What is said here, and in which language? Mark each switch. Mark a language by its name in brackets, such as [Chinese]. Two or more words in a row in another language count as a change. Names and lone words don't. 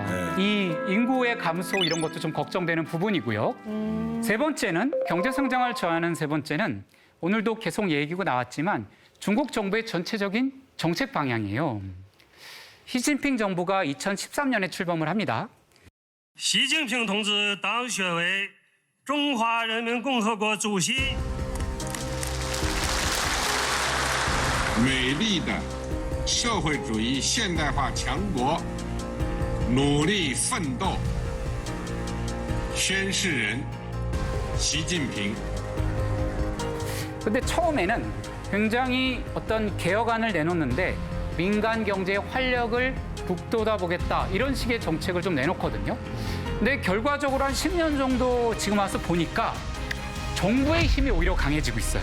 [Korean] 이 인구의 감소 이런 것도 좀 걱정되는 부분이고요. 세 번째는 경제 성장을 저하는 세 번째는 오늘도 계속 얘기가 나왔지만 중국 정부의 전체적인 정책 방향이에요. 시진핑 정부가 2013년에 출범을 합니다. [Chinese] 习近平同志当选为中华人民共和国主席。美丽的社会主义现代化强国，努力奋斗。宣誓人习近平。 [Korean] 근데 처음에는 굉장히 어떤 개혁안을 내놓는데 민간 경제의 활력을 북돋아보겠다 이런 식의 정책을 좀 내놓거든요. 근데 결과적으로 한 10년 정도 지금 와서 보니까 정부의 힘이 오히려 강해지고 있어요.